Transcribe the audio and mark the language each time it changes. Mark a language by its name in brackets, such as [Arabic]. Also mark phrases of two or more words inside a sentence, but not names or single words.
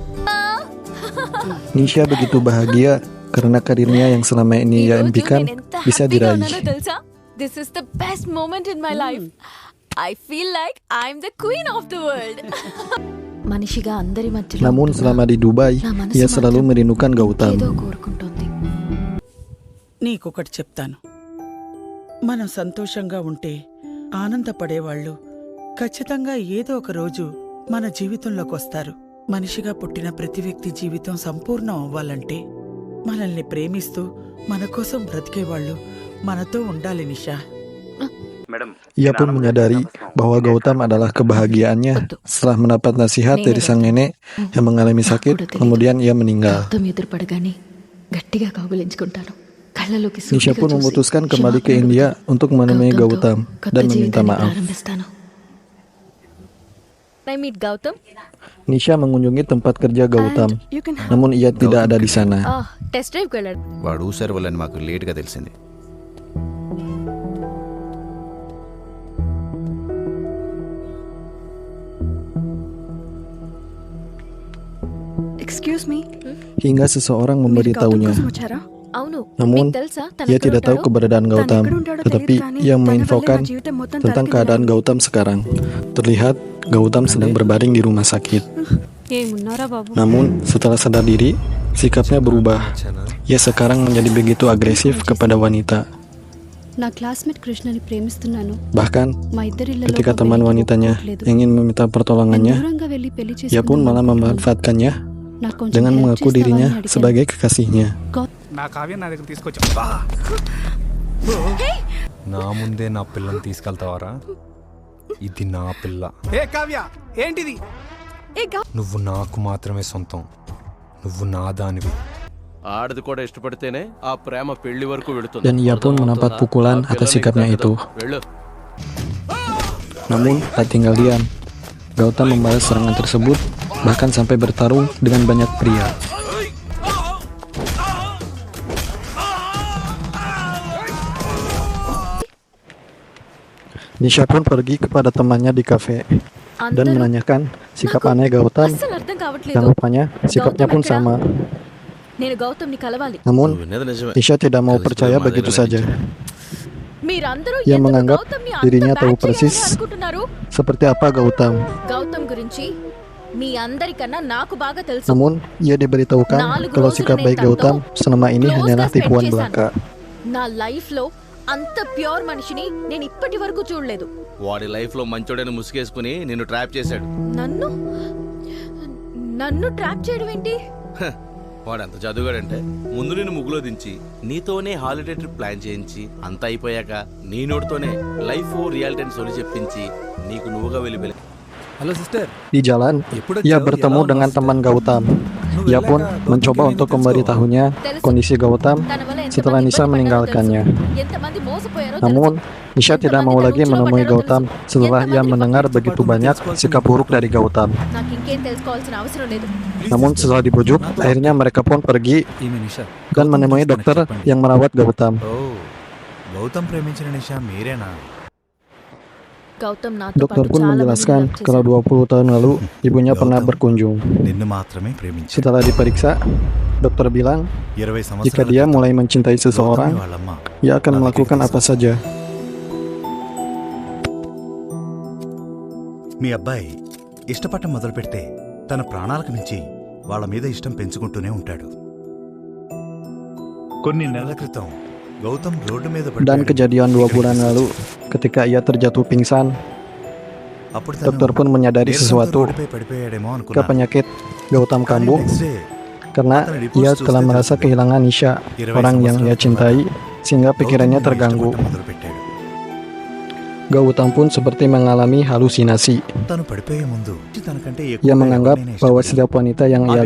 [Indonesian] Nisha begitu bahagia karena karirnya yang selama ini ia impikan bisa diraih. [Telugu] తెలుసా? [English] This is the best moment in my life. I feel like I'm the queen of the world. [Telugu] మనిషిగా అందరి మధ్యలో [Indonesian] Namun selama di Dubai, ia selalu merindukan Gautam. [Telugu] ఏదో కోరుకుంటుంది. నీకొకటి చెప్తాను, మనం సంతోషంగా ఉంటే ఆనందపడేవాళ్ళు ఖచ్చితంగా ఏదో ఒక రోజు మన జీవితంలోకి వస్తారు. మనిషిగా పుట్టిన ప్రతి వ్యక్తి జీవితం సంపూర్ణం అవ్వాలంటే మనల్ని ప్రేమిస్తూ మన కోసం బ్రతికేవాళ్ళు మనతో ఉండాలి నిషా. [Indonesian] Ia pun menyadari bahwa Gautam adalah kebahagiaannya setelah mendapat nasihat dari sang nenek yang mengalami sakit, kemudian ia meninggal. [Telugu] గౌతమ్ ఎదురుపడగానే గట్టిగా కౌగిలించుకుంటాను. కళ్ళలోకి [Indonesian] Nisha [Telugu] సూటిగా [Indonesian] pun [Telugu] చూసి [Indonesian] memutuskan kembali ke [Telugu] క్షమాపణ [Indonesian] India untuk menemui [Telugu] గౌతమ్తో [Indonesian] Gautam [Telugu] కొత్త [Indonesian] dan meminta [Telugu] జీవితాన్ని [Indonesian] maaf. [Telugu] ప్రారంభిస్తాను. [English] I meet Gautam. [Indonesian] Nisha mengunjungi tempat kerja Gautam, [English] You can [Indonesian] namun ia tidak ada di sana. [English] test drive [Telugu] వెళ్ళాడు. వాడు ఊసారు వాళ్ళని మాకు లేట్గా తెలిసింది. [English] excuse me, [Indonesian] Hingga seseorang memberitahunya. [Telugu] వచ్చారా? అవును. [Indonesian] Namun, [Telugu] మీకు తెలుసా తను [Indonesian] ia [Telugu] ఎక్కడ [Indonesian] tidak tahu [Telugu] ఉంటాడో? [Indonesian] keberadaan Gautam, tetapi ia menginfokan tentang keadaan Gautam sekarang. Terlihat Gautam sedang berbaring di rumah sakit. [Telugu] ఏమున్నారా బాబు? [Indonesian] Namun, setelah sadar diri, sikapnya berubah. Ia sekarang menjadi begitu agresif kepada wanita. [Telugu] నా క్లాస్మేట్ కృష్ణని ప్రేమిస్తున్నాను. [Indonesian] Bahkan, [Telugu] మా ఇద్దరి [Indonesian] ketika teman wanitanya ingin meminta pertolongannya, [Telugu] దూరంగా వెళ్ళి పెళ్లి [Indonesian] ia pun malah memanfaatkannya dengan mengaku dirinya sebagai kekasihnya. [Telugu] నా కావ్య నా దగ్గర తీసుకొచ్చా. నా ముందే నా పిల్లని తీసుకెళ్తావారా? ఇది నా పిల్ల. ఏ కావ్య, ఏంటిది? నువ్వు నాకు మాత్రమే సొంతం. నువ్వు నా దానివి. ఆడది కూడా ఇష్టపడితేనే ఆ ప్రేమ పెళ్లి వరకు వెళుతుంది. [Indonesian] Dan ia pun mendapat pukulan atas sikapnya itu. [Telugu] వెళ్ళు. [Indonesian] Namun, tak tinggal diam. Gautam membalas serangan tersebut, bahkan sampai bertarung dengan banyak pria. Nisha pun pergi kepada temannya di kafe dan [Telugu] అందరూ [Indonesian] menanyakan sikap aneh Gautam [Telugu] అస్సలు అర్థం [Indonesian] yang [Telugu] కావట్లేదు. [Indonesian] rupanya sikapnya pun sama. [Telugu] నేను గౌతమ్ని కలవాలి. [Indonesian] Namun, [Telugu] నువ్వు విన్నది నిజమే. [Indonesian] Nisha tidak mau [Telugu] కలిసిపోయి [Indonesian] percaya [Telugu] మాదేనా [Indonesian] begitu saja. [Telugu] మీరందరూ [Indonesian] Ia [Telugu] ఎందుకు [Indonesian] menganggap [Telugu] గౌతమ్ని [Indonesian] dirinya [Telugu] అంత [Indonesian] tahu [Telugu] బ్యాడ్ చేయాలని [Indonesian] persis [Telugu] అనుకుంటున్నారు? [Indonesian] seperti apa Gautam. [Telugu] గౌతమ్ గురించి మీ అందరికన్నా నాకు బాగా తెలుసు. [Indonesian] Namun, ia diberitahukan kalau sikap baik Gautam selama ini hanyalah tipuan belaka. [Telugu] నా లైఫ్ లో అంత ప్యూర్ మనిషిని నేను ఇప్పటి వరకు చూడలేదు. వాడి లైఫ్ లో మంచోడని ముసుగేసుకుని నిన్ను ట్రాప్ చేశాడు. నన్ను నన్ను ట్రాప్ చేయడం ఏంటి? హ, వాడంత చదువుగాడంటే ముందు నిన్ను ముగ్గులో దించి నీతోనే [English] holiday trip plan [Telugu] చేయించి అంతా అయిపోయాక నీ నోటితోనే [English] life reality [Telugu] అని సొలి చెప్పించి నీకు నువ్వుగా వెళ్ళి [English] hello sister. [Indonesian] Di jalan, ia bertemu dengan teman Gautam. Ia pun mencoba untuk memberitahunya kondisi Gautam [Telugu] తన వల్ల [Indonesian] setelah [Telugu] ఎంతమంది [Indonesian] Nisha [Telugu] ఇబ్బంది [Indonesian] meninggalkannya. [Telugu] పడ్డారో తెలుసు. ఎంతమంది మోసపోయారో తెలుసు. [Indonesian] Namun, Nisha tidak mau lagi menemui Gautam setelah ia mendengar begitu banyak sikap buruk dari Gautam. [Telugu] నాకు ఇంకేం తెలుసుకోవాల్సిన అవసరం లేదు. [Indonesian] Namun setelah dibujuk, akhirnya mereka pun pergi [Telugu] ఈమె నిషా. [Indonesian] dan menemui dokter yang merawat Gautam. [Telugu] ఓ, గౌతమ్ ప్రేమించిన నిషా మీరేనా? గౌతమ్ నాతో [Indonesian] Dokter [Telugu] పాటు [Indonesian] pun [Telugu] చాలా [Indonesian] menjelaskan [Telugu] మందిని love [Indonesian] kalau [Telugu] చేశాడు. [Indonesian] 20 tahun lalu ibunya pernah Gautam. berkunjung. [Telugu] నిన్ను మాత్రమే ప్రేమించాడు. [Indonesian] Setelah diperiksa, dokter bilang [Telugu] 20 [Indonesian] jika [Telugu] సంవత్సరాల [Indonesian] dia [Telugu] క్రితం [Indonesian] mulai mencintai seseorang, [Telugu] గౌతమి వాళ్ళమ్మ [Indonesian] ia akan [Telugu] నా [Indonesian] melakukan [Telugu] దగ్గరికి [Indonesian] apa saja. [Telugu] మీ అబ్బాయి ఇష్టపడటం మొదలు పెడితే తన ప్రాణాలకు మించి వాళ్ళ మీద ఇష్టం పెంచుకుంటూనే ఉంటాడు. కొన్ని నెలల క్రితం గౌతమ్ రోడ్డు మీద [Indonesian] Dan [Telugu] పడ్డాడు. [Indonesian] kejadian 2 [Telugu] ఇక్కడికి [Indonesian] bulan lalu, [Telugu] తీసుకొచ్చాడు. [Indonesian] ketika ia terjatuh pingsan, [Telugu] అప్పుడు తను [Indonesian] dokter pun menyadari [Telugu] నీరసంతో [Indonesian] sesuatu [Telugu] రోడ్డుపై పడిపోయాడేమో [Indonesian] ke [Telugu] అనుకున్నాను. [Indonesian] penyakit Gautam [Telugu] కానీ [Indonesian] kambuh [English] next day [Indonesian] karena ia telah merasa kehilangan Nisha, [Telugu] 20 [Indonesian] orang yang ia cintai, sehingga pikirannya [Telugu] గౌతమ్ [Indonesian] terganggu. [Telugu] ఇష్టపడటం మొదలుపెట్టాడు. [Indonesian] Gautam pun seperti mengalami halusinasi. [Telugu] తను పడిపోయే ముందు తనకంటే [Indonesian] Ia [Telugu] ఎక్కువగా [Indonesian] menganggap [Telugu] ఎవరినైనా [Indonesian] bahwa [Telugu] ఇష్టపడి, [Indonesian] setiap wanita yang [Telugu] ఆ